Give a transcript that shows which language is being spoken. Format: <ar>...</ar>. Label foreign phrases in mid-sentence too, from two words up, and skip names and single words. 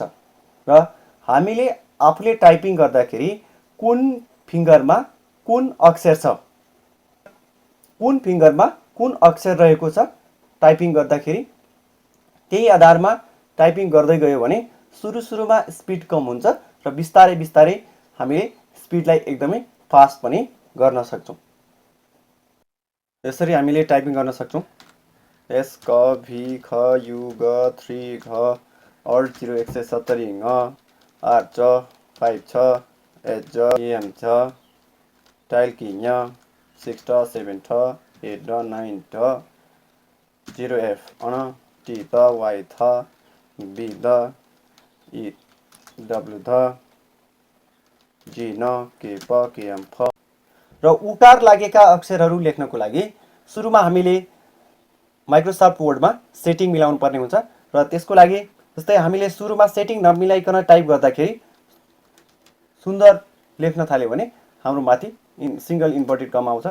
<ne>र हामीले आफूले टाइपिङ गर्दाखेरि कुन फिङ्गरमा कुन अक्षर छ, कुन फिङ्गरमा कुन अक्षर रहेको छ टाइपिङ गर्दाखेरि, त्यही आधारमा टाइपिङ गर्दै गयो भने सुरुमा स्पिड कम हुन्छ र बिस्तारै बिस्तारै हामीले स्पिडलाई एकदमै फास्ट पनि गर्न सक्छौँ। यसरी हामीले टाइपिङ गर्न सक्छौँ। एस क भी ख यु ग 3 घ अल्ट 0170 ङ आर च 5 छ एच ज एम छ टाइल कि ञ 6 ट 7 ठ 8 ड 9 ठ 0 एफ अण टी त वाइ थ बी द ई डब्लु ध जी न के प के एम फ। र उकार लागेका अक्षरहरू लेख्नको लागि सुरुमा हामीले माइक्रोसफ्ट वर्डमा सेटिङ मिलाउनु पर्ने हुन्छ। र त्यसको लागि जस्तै हामीले सुरुमा सेटिङ नमिलाइकन टाइप गर्दाखेरि सुन्दर लेख्न थाल्यो भने हाम्रो माथि</ne> <en>single inverted comma</en> <ne>आउँछ।</ne>